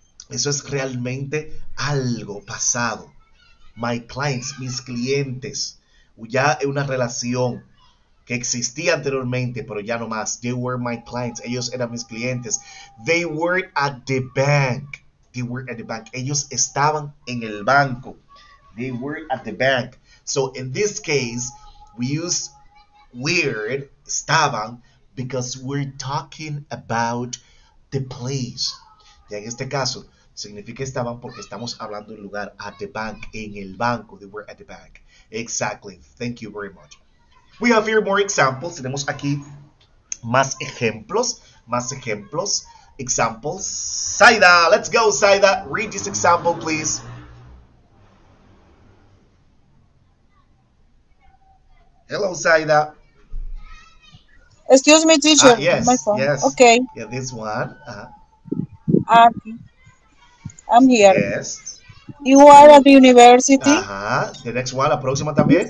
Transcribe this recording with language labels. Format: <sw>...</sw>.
<es>Eso es realmente algo pasado.</es> <en>My clients,</en> <es>mis clientes. Ya es una relación que existía anteriormente, pero ya no más.</es> <en>They were my clients.</en> <es>Ellos eran mis clientes.</es> <en>They were at the bank. They were at the bank.</en> <es>Ellos estaban en el banco.</es> <en>They were at the bank. So in this case, we use were,</en> <es>estaban,</es> <en>because we're talking about the place.</en> <es>Ya en este caso, significa estaban porque estamos hablando del lugar,</es> <en>at the bank,</en> <es>en el banco.</es> <en>They were at the bank. Exactly. Thank you very much. We have here more examples.</en> <es>Tenemos aquí más ejemplos. Más ejemplos.</es> <en>Examples. Saida, let's go, Saida. Read this example, please. Hello, Saida. Excuse me, teacher. Yes, My phone. yes. Okay. Yeah, this one. I'm here. Yes. You are at the university. The next one,</en> <es>la próxima también.</es>